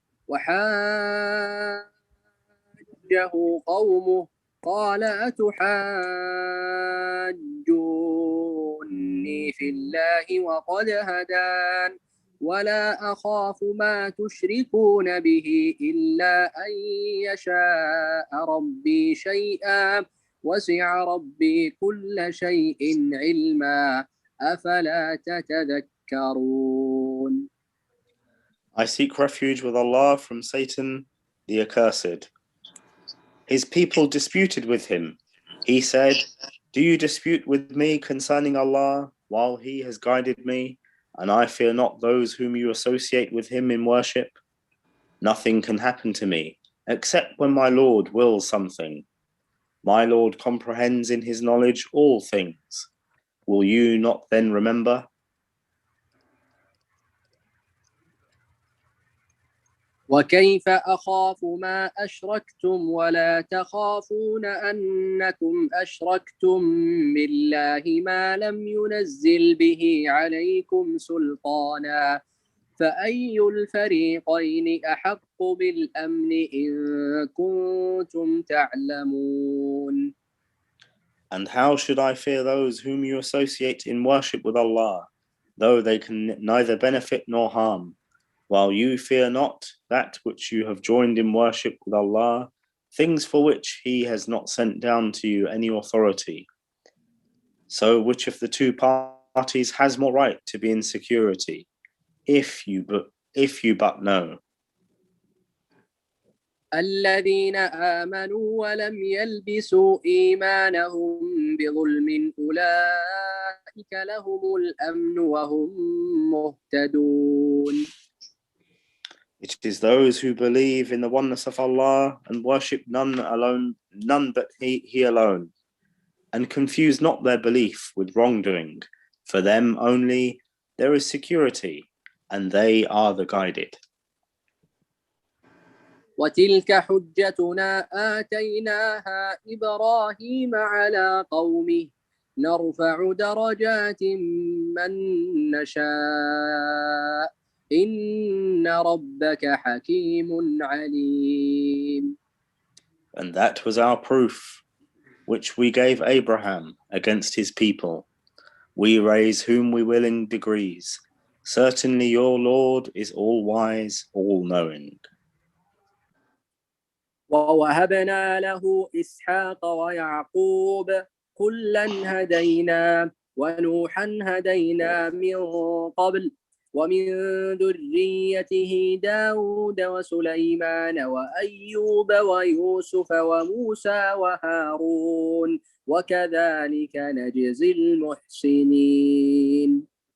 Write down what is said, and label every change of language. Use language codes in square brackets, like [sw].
[ar] وحاجه قومه قال أتحاجوني في الله وقد هدان ولا أخاف ما تشركون به إلا أن يشاء ربي شيئا وسع ربي كل شيء علما أفلا تتذكرون. [en] I seek refuge with Allah from Satan, the accursed. His people disputed with him. He said, "Do you dispute with me concerning Allah while He has guided me, and I fear not those whom you associate with Him in worship? Nothing can happen to me, except when my Lord wills something. My Lord comprehends in His knowledge all things. Will you not then remember?" [ar] وكيف أخاف ما أشركتم ولا تخافون أنكم أشركتم بالله ما لم ينزل به عليكم سلطانا فأي الفريقين أحق بالأمن إن كنتم تعلمون. [en] And how should I fear those whom you associate in worship with Allah, though they can neither benefit nor harm, while you fear not that which you have joined in worship with Allah, things for which He has not sent down to you any authority. So which of the two parties has more right to be in security, if you but know? [ar] الذين آمنوا ولم يلبسوا إيمانهم بظلم أولئك لهم الأمن وهم مهتدون. [en] It is those who believe in the oneness of Allah and worship none but He alone, and confuse not their belief with wrongdoing. For them only there is security, and they are the guided. [ar] وتلك حجتنا آتيناها إبراهيم على قومه نرفع درجات من نشاء إن ربك حكيم عليم. [en] And that was our proof, which we gave Abraham against his people. We raise whom we will in degrees. Certainly your Lord is all-wise, all-knowing. [ar] ووهبنا له إسحاق ويعقوب كلا هدينا ونوحا هدينا من قبل ومن ذريته داود وسليمان وأيوب ويوسف وموسى وهارون وكذلك نجزي المحسنين.